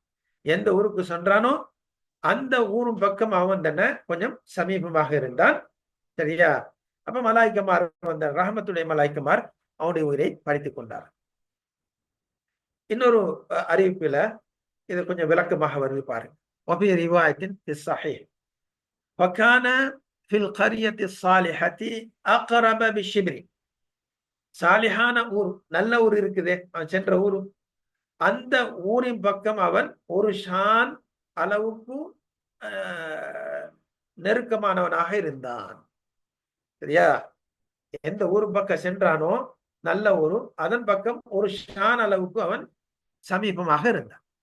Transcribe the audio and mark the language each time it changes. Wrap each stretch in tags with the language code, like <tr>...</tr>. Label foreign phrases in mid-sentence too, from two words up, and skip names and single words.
<ta>எந்த ஊருக்கு சென்றானோ அந்த ஊரும் பக்கம் அவன் தானே கொஞ்சம் சமீபமாக இருந்தான். சரியா? அப்ப மலாய்க்கமார் வந்த ரஹமத்துடைய மலாய்க்கமார் அவனுடைய உயிரை பறித்துக் கொண்டார். இன்னொரு அறிவிப்புல இது கொஞ்சம் விளக்கமாக வருது பாருங்க.</ta> <ar>وفي رواية في الصحيح وكان في القرية الصالحة أقرب بالشبر.</ar> <ta>சாலிஹான ஊர், நல்ல ஊர் இருக்குதே அவன் சென்ற ஊரு, அந்த ஊரின் பக்கம் அவன் ஒரு ஷான் அளவுக்கு நெருக்கமானவனாக இருந்தான். சரியா? எந்த ஊரு பக்கம் சென்றானோ நல்ல ஊரு, அதன் பக்கம் ஒரு ஷான் அளவுக்கு அவன் சமீபமாக இருந்தான்.</ta>